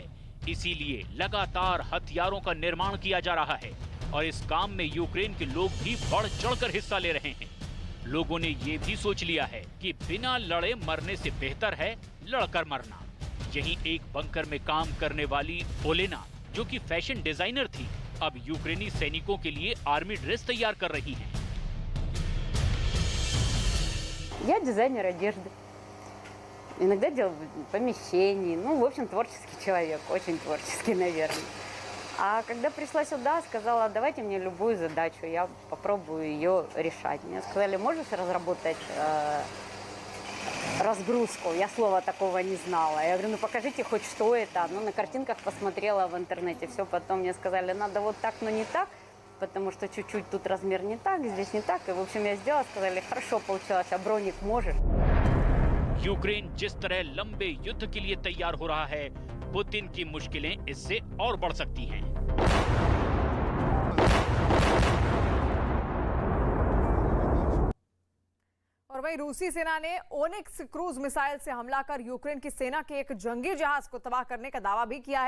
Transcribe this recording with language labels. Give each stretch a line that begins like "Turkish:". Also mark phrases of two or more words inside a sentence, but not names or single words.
Hindi: इसीलिए लगातार हथियारों का निर्माण किया जा रहा है और इस काम में यूक्रेन के लोग भी बढ़ चढ़कर हिस्सा ले रहे हैं। लोगों ने ये भी सोच लिया है कि बिना लड़े मरने से बेहतर है लड़कर मरना। यहीं एक बंकर में काम करने वाली ओलेना, जो कि
English: fashion designer
Hindi: थी, अब यूक्रेनी सैनिकों के लिए
English: army dress
Hindi: तैयार कर रही हैं।
Russian: Я дизайнер одежды. Иногда делаю помещений. В общем, творческий человек, очень творческий, наверное. А когда пришла сюда, сказала, давайте мне любую задачу, я попробую ее решать. Мне сказали, можешь разработать разгрузку? Я слова такого не знала. Я говорю, покажите хоть что это. На картинках посмотрела в интернете. Все, потом мне сказали, надо вот так, но не так, потому что чуть-чуть тут размер не так, здесь не так. И, в общем, я сделала, сказали, хорошо получилось, а броник можешь?
Hindi: यूक्रेन जिस तरह लंबे युद्ध के लिए तैयार हो रहा है, पुतिन की मुश्किलें इससे और बढ़ सकती हैं। और वहीं रूसी सेना ने ओनिक्स
English: cruise missile
Hindi: से हमला कर यूक्रेन की सेना के एक जंगी जहाज को तबाह करने का दावा भी किया है।